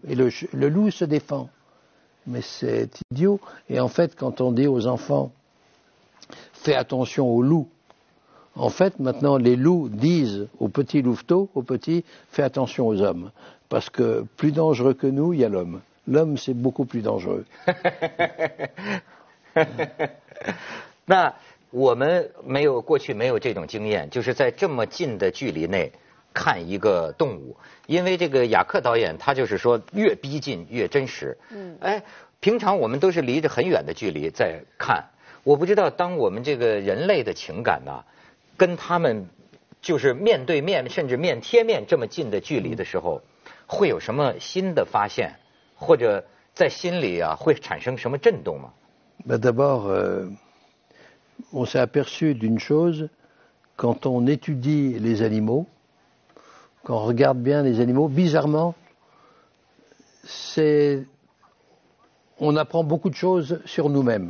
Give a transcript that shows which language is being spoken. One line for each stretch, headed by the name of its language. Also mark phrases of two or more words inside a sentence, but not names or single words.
French: Et le loup se défend. Mais c'est idiot. Et en fait, quand on dit aux enfants, fais attention aux loups, en fait, maintenant, les loups disent aux petits louveteaux, fais attention aux hommes. Parce que plus dangereux que nous, il y a l'homme. L'homme, c'est beaucoup plus dangereux.
Chinese: 那我们过去没有这种经验，就是在这么近的距离内看一个动物，因为这个雅克导演他就是说越逼近越真实。平常我们都是离着很远的距离在看，我不知道当我们这个人类的情感呢，跟他们就是面对面甚至面贴面这么近的距离的时候，会有什么新的发现，或者在心里会产生什么震动吗
French: ？D'abord, on s'est aperçu d'une chose, quand on étudie les animaux, quand on regarde bien les animaux, bizarrement, on apprend beaucoup de choses sur nous-mêmes.